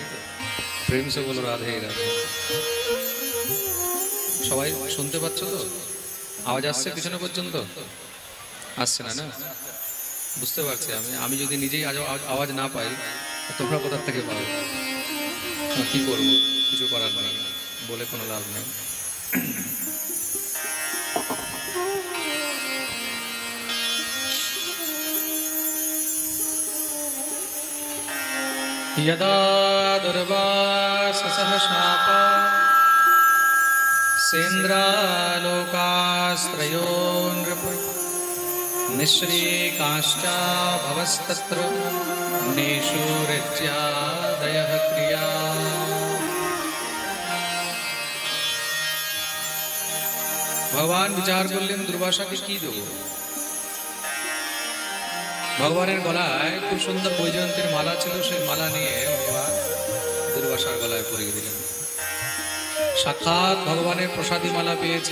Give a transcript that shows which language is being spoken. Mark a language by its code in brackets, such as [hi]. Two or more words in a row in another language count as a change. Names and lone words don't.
[hi] प्रेम से बोलो राधे राधे। [bn] সবাই শুনতে পাচ্ছ তো? আওয়াজ আসছে পিছনে পর্যন্ত? আসছে না? না বুঝতে পারছি আমি যদি নিজেই আওয়াজ না পাই, তোমরা কোথা থেকে পাবে? কি করবো, কিছু করার নেই, বলে কোনো লাভ নেই। [sa] यदा दुर्वाससः शापा सेन्द्रालोकास्त्रयो नृपः निःश्रीकाश्चाभवस्तत्र निषूरित्यादयः क्रिया। [bn] ভগবান বিচার করলেন দুর্বাসাকে কি দেব? ভগবানের গলায় খুব সুন্দর বৈজয়ন্তীর মালা ছিল, সেই মালা নিয়ে ভগবান দুর্বাসার গলায় পরিয়ে দিলেন। সাক্ষাৎ ভগবানের প্রসাদী মালা পেয়েছে।